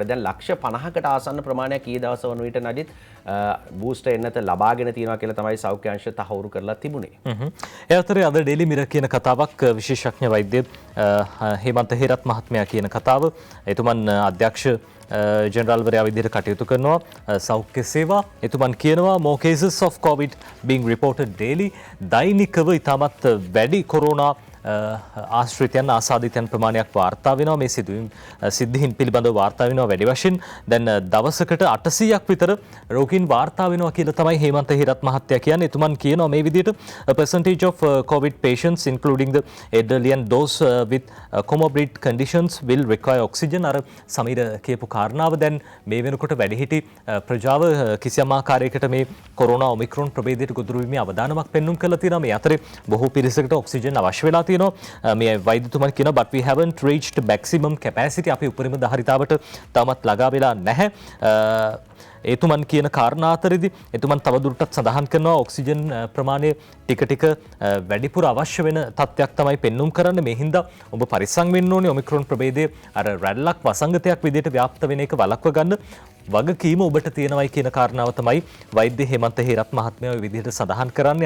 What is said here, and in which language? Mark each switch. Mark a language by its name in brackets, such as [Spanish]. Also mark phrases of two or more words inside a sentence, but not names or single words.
[Sinhala] දැන් ලක්ෂ 50කට ආසන්න ප්‍රමාණයක් ඊ දවස් වන විට නජිත් බූස්ටර් එන්නත ලබාගෙන තියෙනවා කියලා තමයි සෞඛ්‍ය අංශ තහවුරු කරලා තිබුණේ. ඒ අතරේ අද ඩේලි මිරර් කියන කතාවක් විශේෂඥ වෛද්‍ය හේමන්ත හේරත් මහත්මයා කියන කතාව. එතුමන් අධ්‍යක්ෂ ජෙනරල්වරයා විදිහට කටයුතු කරනවා සෞඛ්‍ය සේවා. එතුමන් කියනවා [English] more cases of covid being reported daily. [Sinhala] දෛනිකව ඉතාමත් වැඩි කොරෝනා ආශ්‍රිතයන් ආසාදිතයන් ප්‍රමාණයක් වාර්තා වෙනවා. මේ සිද්ධීන් පිළිබඳව වාර්තා වෙනවා වැඩි වශයෙන්. දැන් දවසකට 800ක් විතර රෝගීන් වාර්තා වෙනවා කියලා තමයි හේමන්ත හේරත් මහත්තයා කියන්නේ. එතුමන් කියනවා මේ විදිහට [English] a percentage of COVID patients including the elderly and those with comorbid conditions will require oxygen. [Sinhala] අර සමීර කියපු කාරණාව දැන් මේ වෙනකොට වැඩිහිටි ප්‍රජාව කිසියම් ආකාරයකට මේ කොරෝනා ඔමික්‍රෝන් ප්‍රභේදයට ගොදුරු වීමේ අවදානමක් පෙන්වුම් කරලා තියෙනවා. මේ අතරේ බොහෝ පිරිසකට ඔක්සිජන් අවශ්‍ය වෙලා තියෙනවා. මේ වෛද්‍යතුමන් කියනවා [English] but we haven't reached maximum capacity. [Sinhala] අපි උපරිම ධාරිතාවට තාමත් ළඟා වෙලා නැහැ. එතුමන් කියන කාරණා අතරේදී එතුමන් තවදුරටත් සඳහන් කරනවා ඔක්සිජන් ප්‍රමාණය ටික ටික වැඩිපුර අවශ්‍ය වෙන තත්ත්වයක් තමයි පෙන්눔 කරන්නේ. මේ හින්දා ඔබ පරිස්සම් වෙන්න ඕනේ. ඔමික්‍රෝන් ප්‍රභේදයේ අර රැල්ලක් වසංගතයක් විදිහට ව්‍යාප්ත වෙන එක වළක්ව ගන්න වගකීම ඔබට තියෙනවයි කියන කාරණාව තමයි වෛද්‍ය හේමන්ත හේරත් මහත්මයා ඔය විදිහට සඳහන් කරන්නේ.